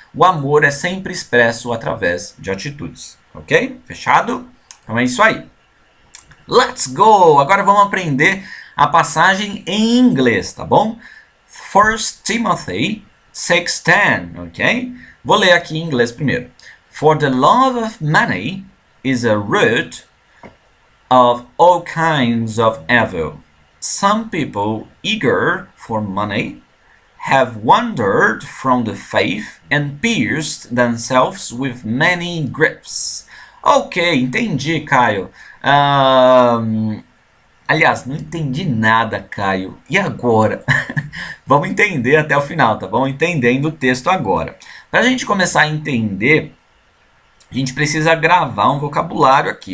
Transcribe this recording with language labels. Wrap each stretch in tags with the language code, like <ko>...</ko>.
<pt>O amor é sempre expresso através de atitudes. Ok? Fechado? Então é isso aí.</pt> <en>Let's go!</en> <pt>Agora vamos aprender a passagem em inglês, tá bom?</pt> <en>1 Timothy 6:10, ok?</en> <pt>Vou ler aqui em inglês primeiro.</pt> <en>For the love of money is a root of all kinds of evil. Some people eager for money have wandered from the faith and pierced themselves with many griefs.</en> <pt>Ok, entendi, Caio. Aliás, não entendi nada, Caio. E agora? Vamos entender até o final, tá bom? Entendendo o texto agora. Para a gente começar a entender, a gente precisa gravar um vocabulário aqui.</pt>